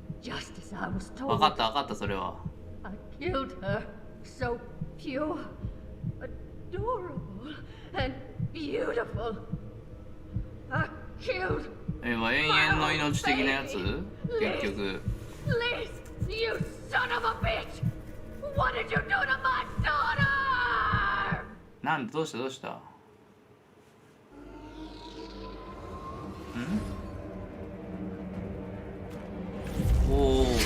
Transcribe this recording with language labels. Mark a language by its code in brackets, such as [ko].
[ja] 分かった分かった、それは。 [en] I killed her. So pure, adorable, and beautiful. I killed. [ja] 永遠の命的なやつ？結局。 [en] Please, you son of a bitch! What did you do to my daughter? [ja] なんでどうしたどうした？おお。